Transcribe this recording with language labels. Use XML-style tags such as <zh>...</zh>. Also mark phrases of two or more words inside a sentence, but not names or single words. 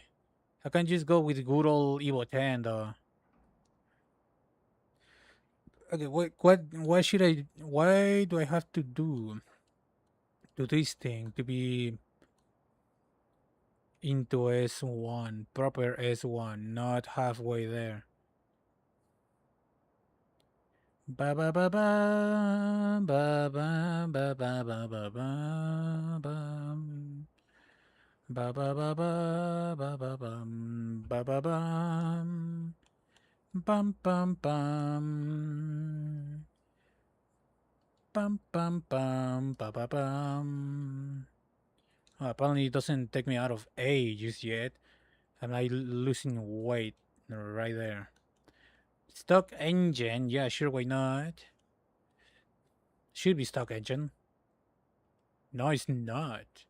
<en>I can just go with good old Evo 10 though. Okay, why should why do I have to do this thing to be into S1, proper S1, not halfway there? Ba ba ba ba ba ba ba ba ba ba ba bum. Ba ba ba ba ba ba bum ba ba bum bum bum bum bum bum bum ba ba bum. Oh, apparently it doesn't take me out of A just yet. Am I losing weight right there? Stock engine, yeah, sure, why not? Should be stock engine. No, it's not.</en>